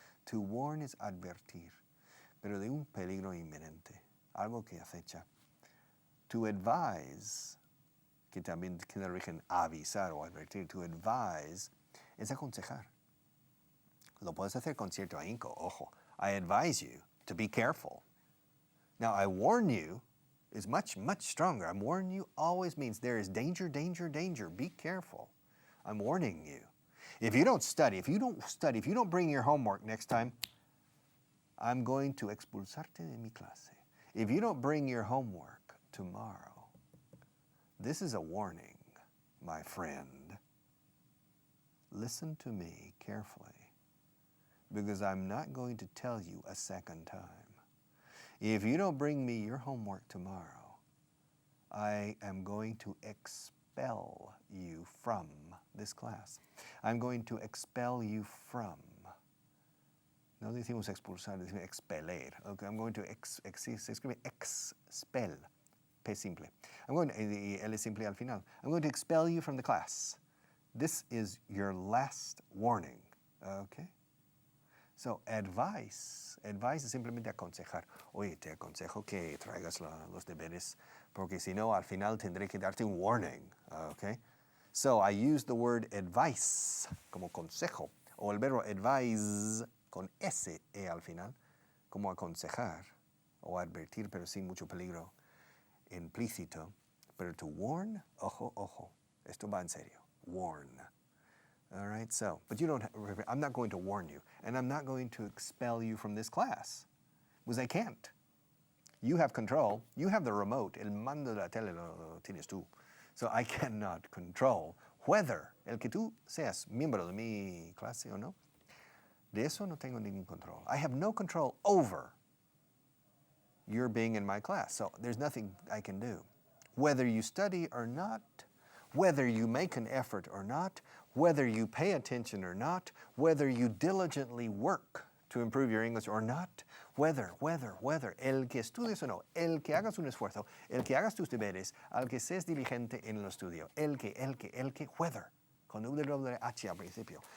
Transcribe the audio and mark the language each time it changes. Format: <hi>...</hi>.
<en>To warn is</en> <es>advertir, pero de un peligro inminente, algo que acecha.</es> <en>To advise,</en> <es>que también tiene origen avisar o advertir,</es> <en>to advise</en> <es>es aconsejar. Lo puedes hacer con cierto ahínco, ojo.</es> <en>I advise you to be careful. Now, I warn you is much, much stronger. I'm warning you always means there is danger, danger, danger. Be careful. I'm warning you. If you don't study, if you don't bring your homework next time, I'm going to</en> <es>expulsarte de mi clase.</es> <en>If you don't bring your homework tomorrow, this is a warning, my friend. Listen to me carefully, because I'm not going to tell you a second time. If you don't bring me your homework tomorrow, I am going to expel you from this class. I'm going to expel you from.</en> <es>No decimos expulsar, decimos expeler.</es> <en>Okay, I'm going to</en> <es>se escribe</es> <en>expel, P simple.</en> <es>L es simple al final.</es> <en>I'm going to expel you from the class. This is your last warning. Okay? So,</en> <es>advice es simplemente aconsejar. Oye, te aconsejo que traigas los deberes, porque si no, al final tendré que darte un warning. Okay?</es> <en>So, I use the word advice</en> <es>como consejo, o el verbo advise con S-E al final, como aconsejar o advertir, pero sin mucho peligro implícito. Pero to warn, ojo, ojo, esto va en serio.</es> <en>Warn. All right, so, but I'm not going to warn you, and I'm not going to expel you from this class, because I can't. You have control, you have the remote,</en> <es>el mando de la tele lo tienes tú.</es> <en>So I cannot control whether</en> <es>el que tú seas miembro de mi clase o no. De eso no tengo ningún control.</es> <en>I have no control over your being in my class, so there's nothing I can do. Whether you study or not, whether you make an effort or not, whether you pay attention or not, whether you diligently work to improve your English or not, whether,</en> <es>el que estudies o no, el que hagas un esfuerzo, el que hagas tus deberes, al que seas diligente en el estudio, el que,</es> <en>whether,</en> <es>con W-H al principio.</es>